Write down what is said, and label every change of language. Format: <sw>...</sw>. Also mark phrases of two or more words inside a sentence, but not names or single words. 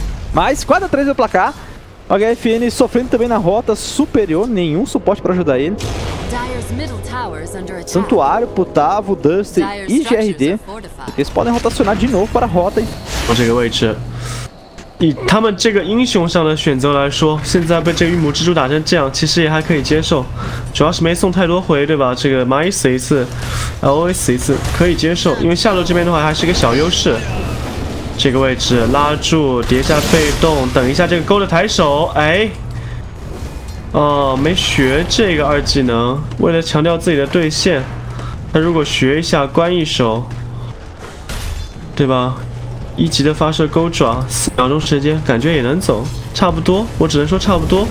<pt>Mas 4-3 no placar. O HFN sofrendo também na rota superior, nenhum suporte para ajudar ele. Santuário, Putavo, Dusty e GRD. Eles podem rotacionar de novo para a rota.</pt> <zh>这个位置，以他们这个英雄上的选择来说，现在被这个御母蜘蛛打成这样，其实也还可以接受。主要是没送太多回，对吧？这个蚂蚁死一次 ，LOA 死一次，可以接受。因为下路这边的话还是一个小优势。这个位置拉住，叠下被动，等一下这个勾的抬手，哎，哦，没学这个2技能，为了强调自己的对线，他如果学一下关一手，对吧？1级的发射钩爪，4秒钟时间，感觉也能走，差不多，我只能说差不多。</zh>